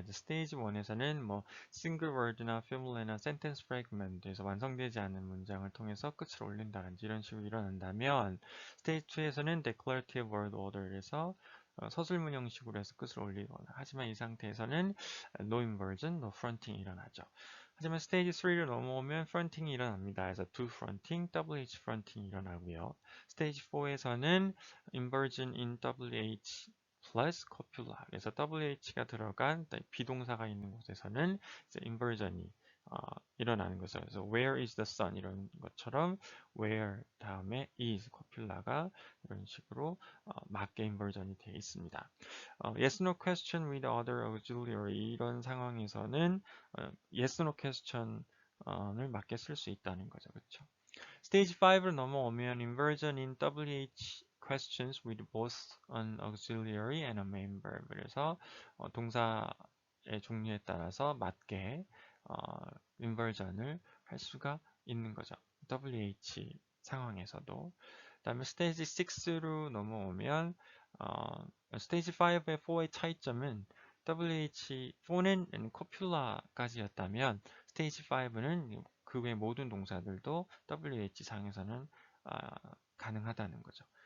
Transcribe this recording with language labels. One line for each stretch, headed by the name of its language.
Korean: 이제 스테이지 1에서는 뭐 single word나 formulá나 sentence fragment에서 완성되지 않은 문장을 통해서 끝을 올린다든지 이런 식으로 일어난다면 스테이지 2에서는 declarative word order에서 서술문 형식으로 해서 끝을 올리거나 하지만 이 상태에서는 no inversion, no fronting이 일어나죠. 하지만 스테이지 3를 넘어오면 fronting이 일어납니다. 그래서 do fronting, WH fronting이 일어나고요. 스테이지 4에서는 inversion in WH plus copula. 그래서 WH가 들어간 비동사가 있는 곳에서는 이제 inversion이 일어나는 거죠. 그래서
English: where is the sun
Korean: 이런 것처럼 where 다음에 is copula가 이런 식으로 맞게 inversion이 되어 있습니다.
English: yes no question with other auxiliary
Korean: 이런 상황에서는 yes no question을 맞게 쓸 수 있다는 거죠. 그렇죠? 스테이지 5로 넘어오면
English: inversion in WH questions with both an auxiliary and a main verb.
Korean: 그래서 동사의 종류에 따라서 맞게 inversion을 할 수가 있는 거죠. WH 상황에서도. 그다음에 스테이지 6로 넘어오면 스테이지 5의 4의 차이점은 WH4는 코퓰라까지였다면 스테이지 5는 그 외 모든 동사들도 WH 상에서는 가능하다는 거죠.